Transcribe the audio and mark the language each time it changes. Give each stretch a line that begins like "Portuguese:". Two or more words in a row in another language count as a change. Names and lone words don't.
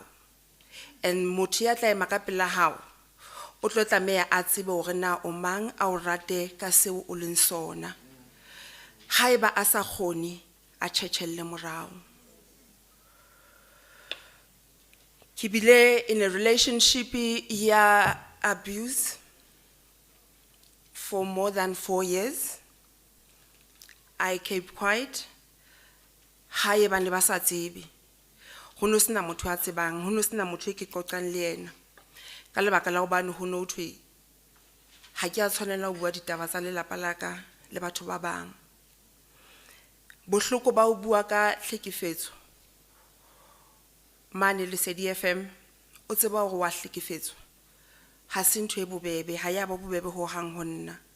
Southern Sotho: And motho ya tla ema ka pela hao o tlo tlameha a tsebe hore na o mang, a o rate ka seo o leng sona. Haeba a sa kgone a tjhetjhelle morao. Ke bile
English: in a relationship
Southern Sotho: ya abuse
English: for more than 4 years. I kept quiet.
Southern Sotho: Haeba ne ba sa tsebe, ho no sena motho a tsebang, ho no sena motho e ke qoqang le yena. Ka lebaka la hobane ho no thwe ha ke a tshwanela ho bua ditaba tsa lelapa la ka le batho ba bang. Bohloko ba ho bua ka hlekefetso mane le FM, o tseba hore wa hlekefetswa, ha se ntho e bobebe, ha ya ba bobebe ho hang ho nna.